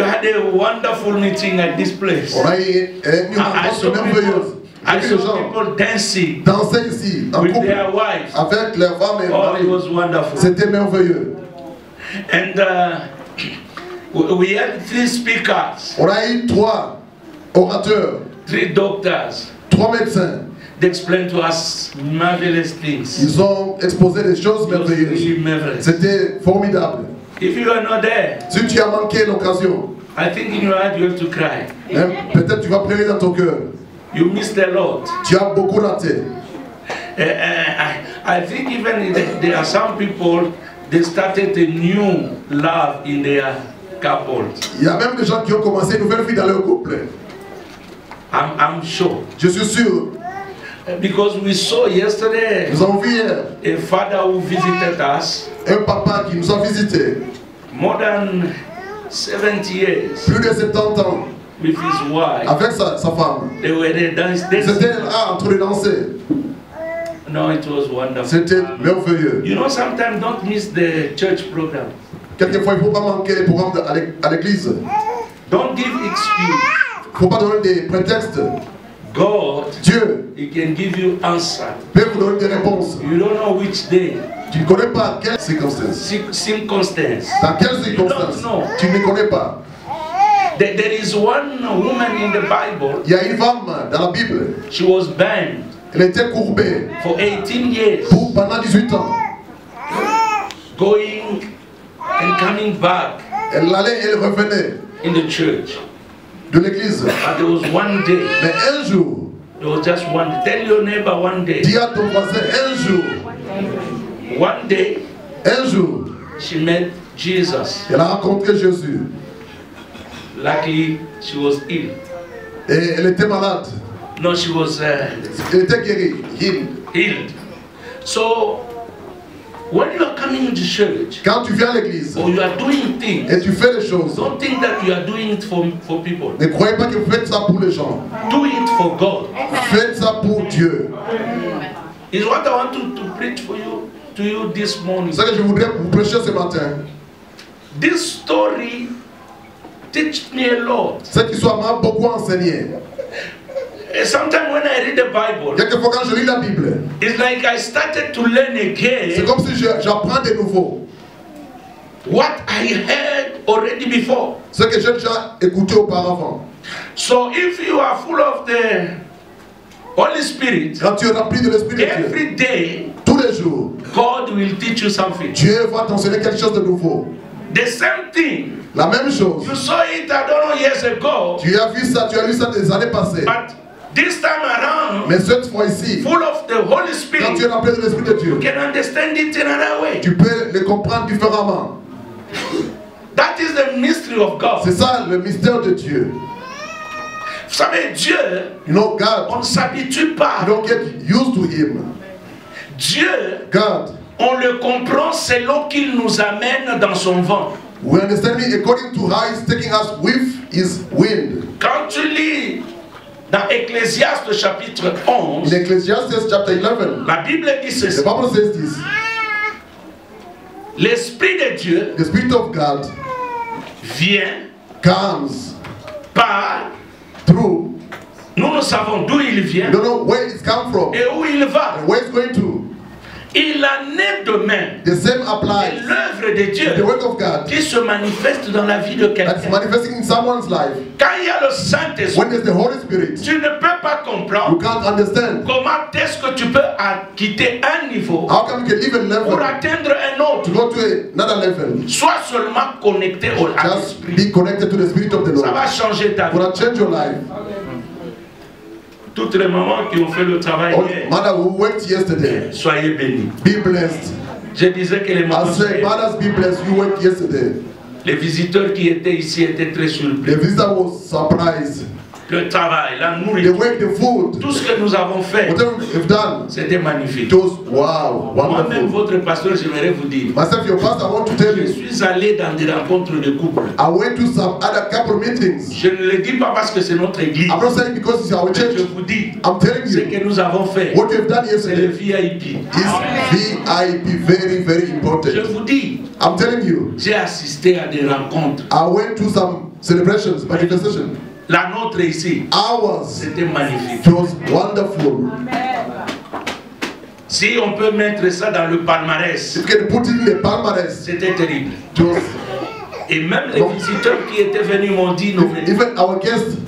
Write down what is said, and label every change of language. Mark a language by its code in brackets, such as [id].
[en] had a wonderful meeting at this place. I saw people dancing with their wives. [fr] Avec leurs femmes et [en] it was wonderful. [fr] C'était merveilleux. [en] And we had 3 speakers. [fr] On a eu 3 orateurs. [en] 3 doctors. [fr] 3 médecins. [en] They explained to us marvelous things. [fr] Ils ont exposé des choses merveilleuses. C'était formidable. [en] If you are not there, [fr] si tu as manqué l'occasion, [en] I think in your heart you have to cry. [fr] Peut-être tu vas pleurer dans ton cœur. [en] You missed a lot. [fr] Tu as beaucoup raté. [en] I think even there are some people, they started a new love in their couple. [fr] Il y a même des gens qui ont commencé une nouvelle vie dans leur couple. [en] I'm sure. [fr] Je suis sûr. [en] Because we saw yesterday [fr] Nous avons vu hier [en] a father who visited us. [fr] un papa qui nous a visité. [en] More than 70 years. [fr] Plus de 70 ans. [en] With his wife. [fr] Avec sa femme. [en] They were there dancing. [fr] C'était là en train de danser. [en] No, it was wonderful. [fr] C'était merveilleux. [en] You know, sometimes don't miss the church program. [fr] Quelquefois, il ne faut pas manquer les programmes à l'église. [en] Don't give excuse. [fr] Il ne faut pas donner des prétextes. [en] God, [fr] Dieu, [en] He can give you answer. [fr] peut vous donner des réponses. [en] You don't know which day. [fr] Tu ne connais pas quelles circonstances. [en] Circumstance. [fr] Dans quelles circonstances? Tu ne connais pas. [en] There is one woman in the Bible. [fr] Il y a une femme dans la Bible. [en] She was banned. [fr] Elle était courbée. [en] For 18 years. [fr] Pendant 18 ans. [en] Going and coming back. [fr] Elle allait et elle revenait. [en] In the church. [fr] De l'église. [en] But there was one day. [fr] Mais un jour. [en] There was just one day. Tell your neighbor one day. [fr] Dis à ton voisin un jour. [en] One day. [fr] Un jour. [en] She met Jesus. [fr] Elle a rencontré Jésus. [en] Luckily, she was ill. [fr] Et elle était malade. [en] No, she was. [fr] Elle était guérie. [en] Healed. So, when you are coming to church, [fr] quand tu viens à l'église, [en] or you are doing things, [fr] et tu fais les choses, [en] don't think that you are doing it for people. [fr] Ne croyez pas que vous faites ça pour les gens. [en] Do it for God. [fr] Faites ça pour Dieu. [en] Is what I want to preach for you to you this morning. [fr] C'est ce que je voudrais vous prêcher ce matin. [en] This story teach me a lot. [fr] Cette histoire m'a beaucoup enseigné. [en] Sometimes when I read the Bible, [fr] quelquefois quand je lis la Bible, [en] it's like I started to learn again. [fr] C'est comme si j'apprends de nouveau. [en] What I heard already before. [fr] Ce que j'ai déjà écouté auparavant. [en] So if you are full of the Holy Spirit, [fr] quand tu es rempli de l'Esprit de Dieu, [en] every day, [fr] tous les jours, [en] God will teach you something. [fr] Dieu va t'enseigner quelque chose de nouveau. [en] The same thing. [fr] La même chose. [en] You saw it, I don't know, years ago. [fr] Tu as vu ça, tu as lu ça des années passées. [en] But this time around, [fr] mais cette fois-ci, [en] full of the Holy Spirit, [fr] quand tu es rempli de l'Esprit de Dieu, [en] you can understand it in another way. [fr] Tu peux le comprendre différemment. [en] That is the mystery of God. [fr] C'est ça le mystère de Dieu. Vous savez, Dieu, [en] God, [fr] on ne s'habitue pas. [en] You don't get used to him. [fr] Dieu, [en] God, [fr] on le comprend selon qu'il nous amène dans son vent. [en] We understand him according to how he's taking us with his wind. [fr] Quand tu lis dans Ecclésiaste chapitre 11, [en] in Ecclesiastes chapter 11, [fr] la Bible dit ceci. [en] The Bible says this. [fr] L'Esprit de Dieu, [en] the Spirit of God, [fr] vient, [en] comes, [fr] par, [en] through. [fr] Nous ne savons d'où il vient. [en] We don't know where it's come from. [fr] Et où il va. [en] And where it's going to. [fr] Il en est de même. [en] The same applies. [fr] L'œuvre de Dieu [en] the work of God [fr] qui se manifeste dans la vie de quelqu'un. [en] That's manifesting in someone's life. [fr] Quand il y a le Saint-Esprit, [en] when there's the Holy Spirit, [fr] tu ne peux pas comprendre. [en] You can't understand. [fr] Comment est-ce que tu peux quitter un niveau [en] how come you can leave a level [fr] pour atteindre un autre. [en] To go to another level. [fr] Sois seulement connecté à l'Esprit. [en] Be connected to the Spirit of the Lord. [fr] Ça va changer ta vie. [en] Will change your life. [fr] Toutes les mamans qui ont fait le travail hier, [en] mother who worked yesterday, [fr] soyez bénis. [en] Be blessed. [fr] Je disais que les mamans, [en] mothers be blessed. You worked yesterday. [fr] Les visiteurs qui étaient ici étaient très surpris. [en] The visitor was surprised. [fr] Le travail, la nourriture, [en] the food, [fr] tout ce que nous avons fait, c'était magnifique. Wow, moi-même, votre pasteur, j'aimerais vous dire, [en] myself, your pastor, I want to tell [fr] je suis allé dans des rencontres de couple. [en] I went to some other couple meetings. [fr] Je ne le dis pas parce que c'est notre église. [en] I'm not saying because it's our church. [fr] Je vous dis, [en] I'm telling you, [fr] ce que nous avons fait, [en] what you've done [fr] c'est le [en] yesterday VIP. is VIP, very, very important. [fr] Je vous dis, [en] I'm telling you, [fr] j'ai assisté à des rencontres. [en] I went to some celebrations, manifestations. [fr] La nôtre ici, c'était magnifique. [en] It was wonderful. [fr] Si on peut mettre ça dans le palmarès, c'était terrible. Et même les visiteurs qui étaient venus m'ont dit, [en] even our guests,